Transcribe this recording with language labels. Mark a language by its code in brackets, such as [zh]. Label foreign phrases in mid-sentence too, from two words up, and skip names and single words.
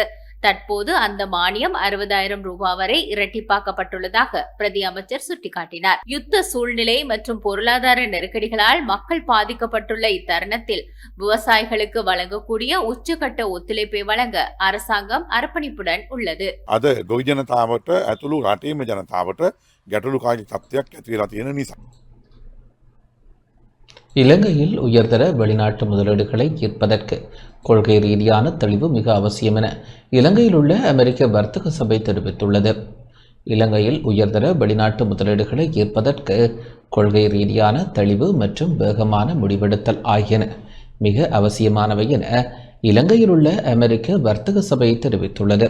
[ta] தற்போது அந்த மானியம் 60,000 ரூபாய் வரை இரட்டிப்பாக்கப்பட்டுள்ளதாக பிரதி அமைச்சர் சுட்டிக்காட்டினார். யுத்த சூழ்நிலை மற்றும் பொருளாதார நெருக்கடிகளால் மக்கள் பாதிக்கப்பட்டுள்ள இத்தருணத்தில் விவசாயிகளுக்கு வழங்கக்கூடிய உச்சகட்ட ஒத்துழைப்பை வழங்க அரசாங்கம் அர்ப்பணிப்புடன் உள்ளது. [si] அது ගොවිජනතාවට ඇතුළු රටේම ජනතාවට ගැටලුකාරී තත්ත්වයක් ඇති වෙලා තියෙන නිසා [ta] இலங்கையில் உயர்தர வெளிநாட்டு முதலீடுகளை ஈர்ப்பதற்கு கொள்கை ரீதியான தெளிவு மிக அவசியம் என இலங்கையில் உள்ள அமெரிக்க வர்த்தக சபை தெரிவித்துள்ளது. இலங்கையில் உயர்தர வெளிநாட்டு முதலீடுகளை ஈர்ப்பதற்கு கொள்கை ரீதியான தெளிவு மற்றும் வேகமான முடிவெடுத்தல் ஆகியன மிக அவசியமானவை என இலங்கையில் உள்ள அமெரிக்க வர்த்தக சபை தெரிவித்துள்ளது.